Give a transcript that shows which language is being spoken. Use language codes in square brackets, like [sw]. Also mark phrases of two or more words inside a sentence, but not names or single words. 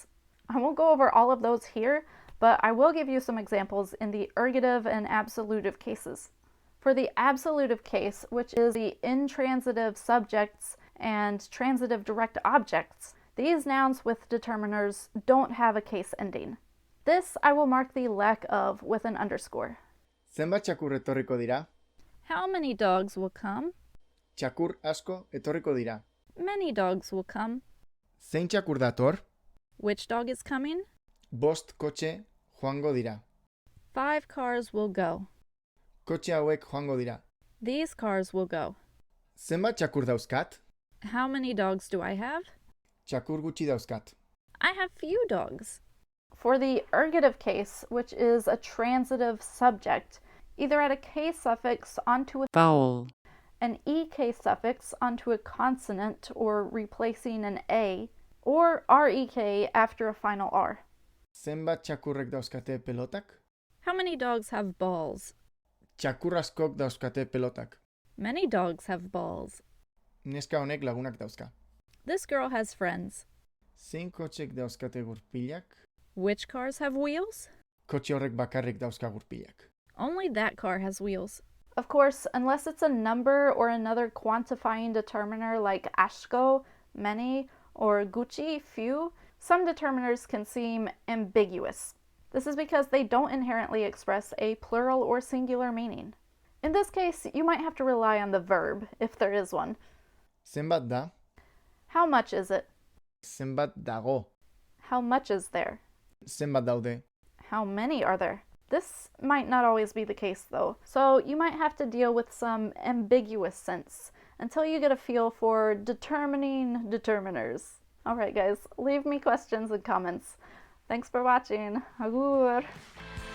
[en] I won't go over all of those here, but I will give you some examples in the ergative and absolutive cases. For the absolutive case, which is the intransitive subjects and transitive direct objects, these nouns with determiners don't have a case ending. This I will mark the lack of with an underscore. [eu] Zenbat txakur etorriko dira? [en] How many dogs will come? [eu] Txakur asko etorriko dira. [en] Many dogs will come. [eu] Zein txakur dator? [en] Which dog is coming? [eu] 5 kotxe joango dira. [en] 5 cars will go. [eu] Kotxe hauek joango dira. [en] These cars will go. [eu] Zenbat txakur dauzkat? [en] How many dogs do I have? [eu] Txakur gutxi dauzkat. [en] I have few dogs. For the ergative case, which is a transitive subject, either add a k suffix onto a vowel, an ek suffix onto a consonant or replacing an a, or rek after a final r. [eu] Zenbat txakurrek dauzkate pelotak? [en] How many dogs have balls? [eu] Txakur askok dauzkate pelotak. [en] Many dogs have balls. [eu] Neska honek lagunak dauzka. [en] This girl has friends. [eu] Zein kotxek dauzkate gurpilak? [en] Which cars have wheels? [eu] Kotxe horrek bakarrik dauzka gurpilak. [en] Only that car has wheels. Of course, unless it's a number or another quantifying determiner like asko, many, or gucci, few, some determiners can seem ambiguous. This is because they don't inherently express a plural or singular meaning. In this case, you might have to rely on the verb, if there is one. [eu] Zenbat da? [en] How much is it? [eu] Zenbat dago? [en] How much is there? [eu] Zenbat daude? [en] How many are there? This might not always be the case though, so you might have to deal with some ambiguous sense until you get a feel for determining determiners. Alright guys, leave me questions and comments. Thanks for watching. [eu] Agur!